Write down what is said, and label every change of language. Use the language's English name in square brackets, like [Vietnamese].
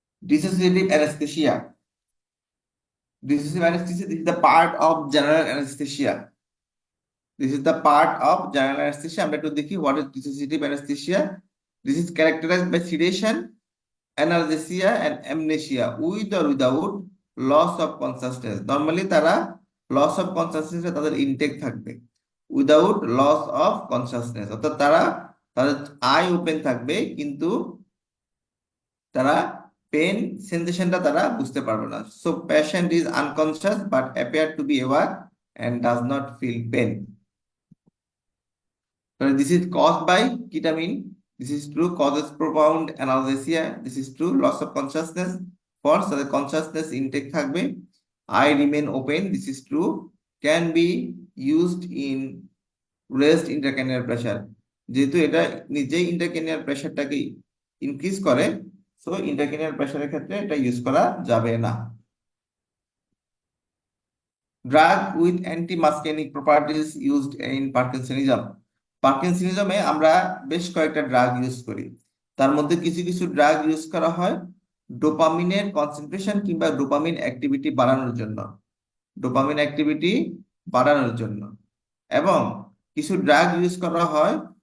[English] Dissociative anaesthesia, dissociative anaesthesia, this is the part of general anaesthesia, this is the part of general anaesthesia. [Bangla] আমরা একটু দেখি [English] What is dissociative anaesthesia. This is characterised by sedation, analgesia and amnesia with or without loss of consciousness. [Bangla] Normally তারা loss of consciousness তাদের intact থাকবে, [English] without loss of consciousness, [Bangla] অর্থাৎ তারা তাদের I open থাকবে কিন্তু তারা পেন সেন্সেশনটা তারা বুঝতে পারবে না। [English] So patient is unconscious but appear to be aware and does not feel pain. This is caused by ketamine. This is true. Causes profound analgesia. This is true. Loss of consciousness. False. The consciousness intake [Bangla] থাকবে. [English] Eye remain open. This is true. Can be used in raised intracranial pressure. [Bangla] যেহেতু এটা নিজেই intracranial প্রেসারটাকে increase করে, so intracranial প্রেসারের ক্ষেত্রে এটা use করা যাবে না। [English] Drug with antimuscarinic properties used in parkinsonism. [Bangla] পার্কিনসনিজমে আমরা বেশ কয়েকটা ড্রাগ ইউজ করি, তার মধ্যে কিছু কিছু ড্রাগ ইউজ করা হয় ডোপামিনের কনসেন্ট্রেশন কিংবা ডোপামিন অ্যাক্টিভিটি বাড়ানোর জন্য, ডোপামিন অ্যাক্টিভিটি বাড়ানোর জন্য, এবং কিছু ড্রাগ ইউজ করা হয়